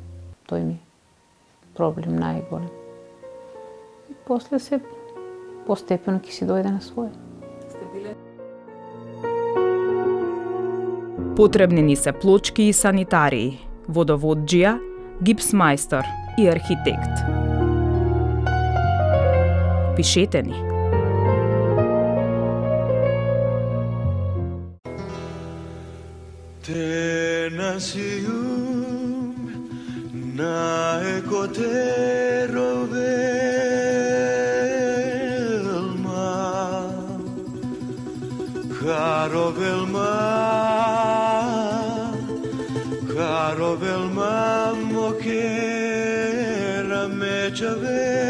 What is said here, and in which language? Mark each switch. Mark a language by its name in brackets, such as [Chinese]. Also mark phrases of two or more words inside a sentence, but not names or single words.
[Macedonian] Тој ми е проблем најголем. И после се постепено ќе си дојде на своје. Потребни ни се плочки и санитарии, водоводжија, гипсмајстор и архитект. Пишете ни. Tenacium nae cotero velma, caro velma moquera me chave.